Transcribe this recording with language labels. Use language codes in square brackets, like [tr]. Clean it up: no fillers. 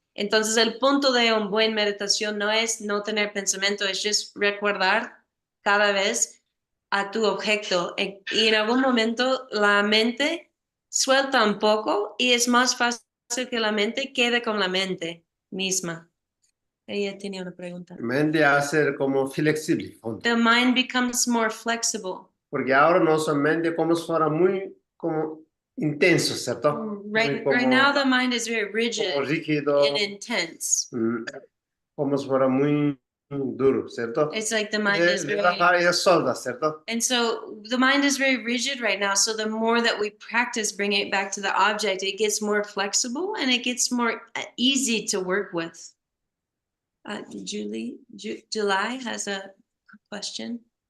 [es] Entonces, el punto de una buena meditación no es no tener pensamiento, es just recordar cada vez a tu objeto. Y en algún momento la mente suelta un poco y es más fácil que la mente quede con la mente misma. Ella tenía una pregunta. Mente hace como flexible. [en] The mind becomes more flexible. [es] Porque ahora nuestra mente como si fuera muy como intenso, ¿cierto? [en] Right now the mind is very rigid [es] rígido, [en] and intense. [es] Como si fuera muy duro, ¿cierto? [en] It's like the mind is very... [es] solda, ¿cierto? [en] And so the mind is very rigid right now. So the more that we practice bringing it back to the object, it gets more flexible and it gets more easy to work with. July has a question.